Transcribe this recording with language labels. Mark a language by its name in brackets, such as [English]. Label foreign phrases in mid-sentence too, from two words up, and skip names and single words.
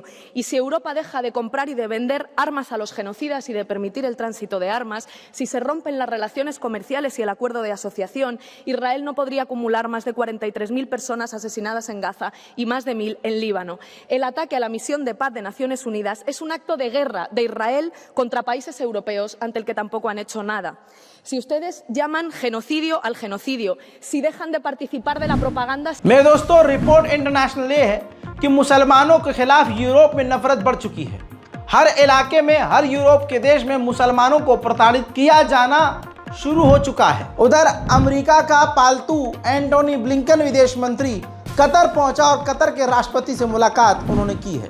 [Spanish] Y si Europa deja de comprar y de vender armas a los genocidas y de permitir el tránsito de armas, si se rompen las relaciones comerciales y el acuerdo de asociación, Israel no podría acumular más de 43.000 personas asesinadas en Gaza y más de 1.000 en Líbano. El ataque a la misión de paz de Naciones Unidas es un acto de guerra de Israel contra países europeos ante el que tampoco han hecho nada. Si ustedes llaman genocidio al genocidio, si dejan de participar de la propaganda... [Hindi] मेरे दोस्तों, [English] report international [Hindi] ये है कि मुसलमानों के खिलाफ यूरोप में नफरत बढ़ चुकी है। हर इलाके में, हर यूरोप के देश में मुसलमानों को प्रताड़ित किया जाना शुरू हो चुका है। उधर अमेरिका का पालतू एंटोनी ब्लिंकन विदेश मंत्री कतर पहुंचा और कतर के राष्ट्रपति से मुलाकात उन्होंने की है।